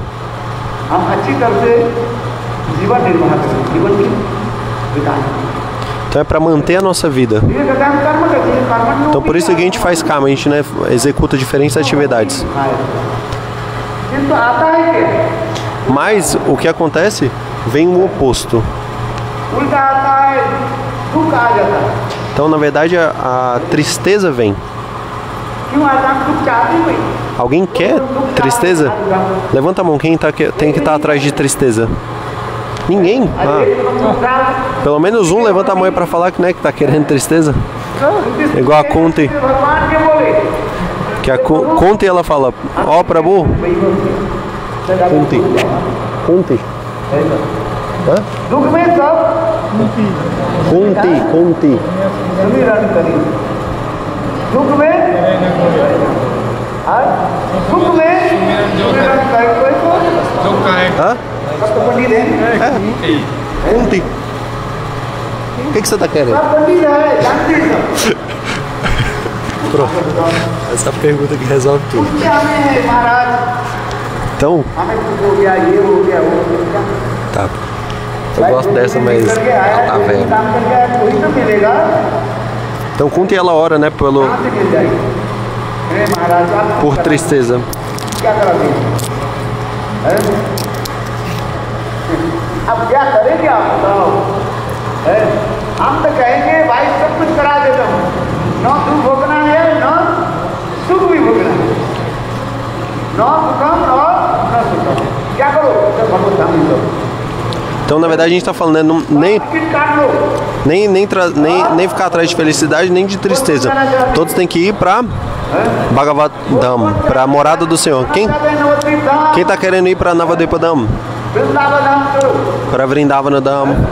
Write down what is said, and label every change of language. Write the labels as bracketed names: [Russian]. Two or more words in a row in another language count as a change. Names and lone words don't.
[Hindi] हम अच्छी तरह से जीवन निर्वाह करें, जीवन की बिताएं। [Portuguese] Então é para manter a nossa vida. [Hindi] ये कहते हैं हम कर्म करते हैं, कर्म में [Portuguese] Então por isso que a gente faz karma, a gente, né, executa diferentes atividades. [Hindi] किंतु आता है क्या? [Portuguese] Mas o que acontece? Vem o oposto. [Hindi] उल्टा आता है, दुख आ जाता है। [Portuguese] Então na verdade a tristeza vem. [Hindi] क्यों आता है? दुख चाहते ही नहीं। [Portuguese] Alguém quer tristeza? Levanta a mão, quem tem que estar atrás de tristeza? Ninguém? Ah, pelo menos um levanta a mão para falar que, né, que tá querendo tristeza. É igual a Kunti. Que a Kunti ela fala, ó Prabhu. Kunti. Kunti. Hã? Kunti. Hã? Kunti. O que você tá querendo? Pronto. Essa pergunta que resolve tudo. Então. Tá. Eu gosto dessa, mas ela tá velha. Então Kunti ela ora, né, por tristeza. [Hindi] अब क्या करेंगे आप बताओ? हम तो कहेंगे भाई सब कुछ करा देता हूँ, न दुख भोगना है न सुख भी भोगना है, न सुखम और न सुखम, क्या करो? भगवत धाम ही करो। [Portuguese] Então, na verdade, a gente está falando, né, nem ficar atrás de felicidade, nem de tristeza. Todos têm que ir para Bhagavad Dham, para a morada do Senhor. Quem está querendo ir para Navadvipa Dham? Para Vrindavana Dham.